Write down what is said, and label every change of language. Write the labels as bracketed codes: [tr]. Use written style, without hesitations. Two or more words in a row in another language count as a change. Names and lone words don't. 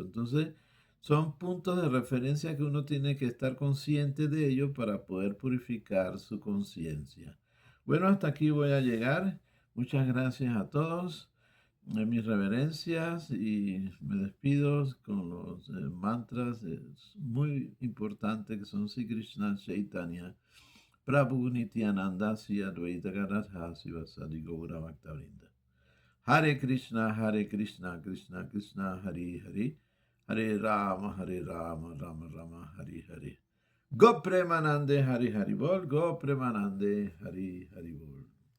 [es] Entonces, son puntos de referencia que uno tiene que estar consciente de ello para poder purificar su conciencia. Bueno, hasta aquí voy a llegar. Muchas gracias a todos. Mis reverencias y me despido con los mantras muy importantes que son Sri Krishna Chaitanya, Prabhu Nityananda, Sri Advaita Gadadhar Sivasadi Gaura Bhaktavrinda. Hare Krishna, Hare Krishna, Krishna Krishna, Hare Hare, Hare Rama, Hare Rama, Rama Rama, Hare Hare. [bn] গো প্রেমানন্দে, হরে হরে বোল, গো প্রেমানন্দে, হরে হরে বোল.